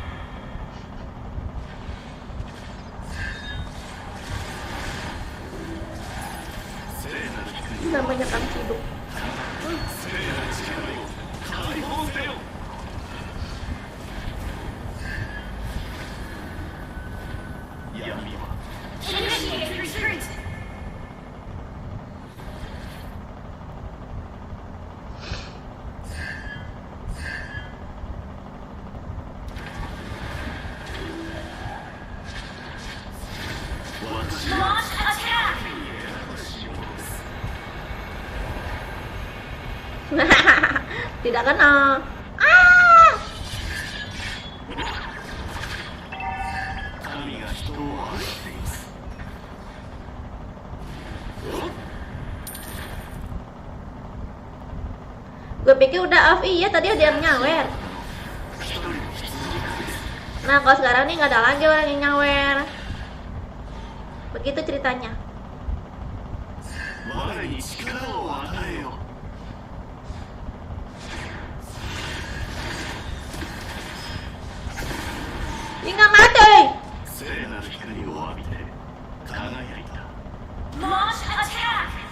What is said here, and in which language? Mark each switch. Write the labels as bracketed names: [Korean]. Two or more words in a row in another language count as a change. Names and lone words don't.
[Indonesian] Namanya Kang Ciduk. [Japanese] 聖なる力よ解放せよ 闇は [English] Initiate retreat. Launch attack. [Indonesian] Tidak kena. [Japanese] 神が人を愛しています [Indonesian] Gue pikir udah off, iya tadi ada yang nyawer. [Japanese] 一人の羊飼いです [Indonesian] Nah kalau sekarang nih nggak ada lagi orang yang nyawer. Begitu ceritanya. [Japanese] 我に力を与えよ [Indonesian] Ini nggak mati. [Japanese] 聖なる光を浴びて輝いた [English] Launch attack.